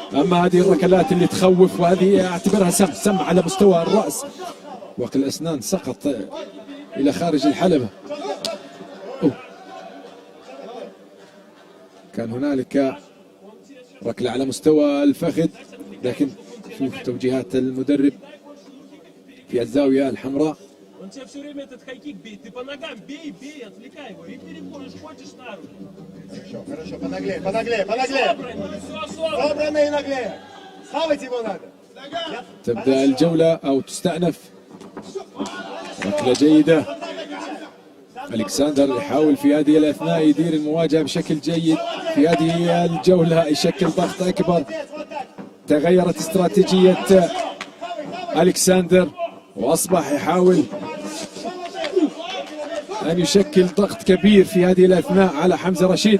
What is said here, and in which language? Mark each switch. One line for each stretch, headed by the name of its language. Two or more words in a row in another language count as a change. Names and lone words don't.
Arabic: أما هذه الركلات اللي تخوف، وهذه أعتبرها سم على مستوى الرأس، وقل الأسنان سقط إلى خارج الحلبة. كان هنالك ركلة على مستوى الفخذ، لكن شوف توجيهات المدرب في الزاوية الحمراء.
Russian: Он тебя все время этот хайкик бей, ты по ногам бей, отвлекай его, и переходишь, ходишь на руки. Хорошо, понаглее. Собрано и наглее. Схавать его надо.
Arabic: تبدأ الجولة أو تستأنف. ركلة جيدة، ألكسندر يحاول في هذه الأثناء يدير المواجهة بشكل جيد. في هذه الجولة يشكل ضغط أكبر، تغيرت استراتيجية ألكسندر وأصبح يحاول أن يشكل ضغط كبير في هذه الأثناء على حمزة رشيد.